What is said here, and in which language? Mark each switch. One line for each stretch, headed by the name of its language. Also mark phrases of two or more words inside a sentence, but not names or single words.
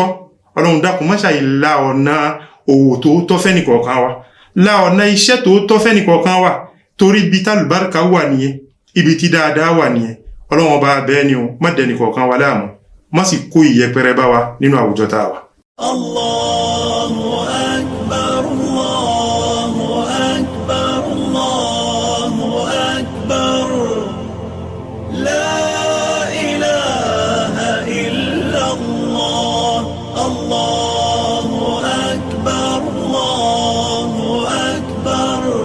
Yoruba: Ọlọ́run dákun má ṣe la ọ̀nà òwò tòótọ́ fẹ́nìkọ̀ọ̀kan wa, la ọ̀nà iṣẹ́ tòótọ́ fẹ́nìkọ̀ọ̀kan wa, torí ibi tí àlùbáríkà wà nìyẹn, ibi tí dáadáa wà nìyẹn. Ọlọ́run ọba bẹ́ẹ̀ ni o, má dẹnìkọ̀ọ̀kan wa láàmú, má sì kó ìyẹpẹrẹ bá wa nínú àwùjọ tá a wà.
Arabic: الله أكبر، الله أكبر، الله أكبر. لا إله إلا الله. الله أكبر، الله أكبر.